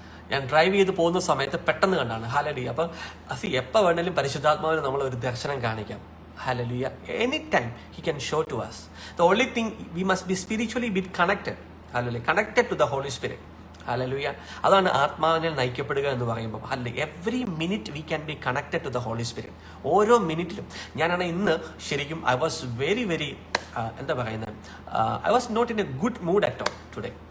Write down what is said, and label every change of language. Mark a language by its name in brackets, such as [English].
[Malayalam] ഞാൻ ഡ്രൈവ് ചെയ്ത് പോകുന്ന സമയത്ത് പെട്ടെന്ന് കണ്ടാണ്. ഹല്ലേലൂയ. അപ്പൊ എപ്പോൾ വേണേലും പരിശുദ്ധാത്മാവിന് നമ്മൾ ഒരു ദർശനം കാണിക്കാം. [English] Hallelujah. Anytime he can show to us. The only thing, we must be spiritually connected. Hallelujah. Connected to the Holy Spirit. Hallelujah. [Malayalam] അതാണ് ആത്മാവിനെ നയിക്കപ്പെടുക എന്ന് പറയുമ്പോൾ. [English] Every minute we can be connected to the holy spirit. [Malayalam] ഓരോ മിനിറ്റിലും. ഞാനാണ് ഇന്ന് ശരിക്കും [English] I was very [Malayalam] എന്താ പറയുന്നത്, [English] I was not in a good mood at all today.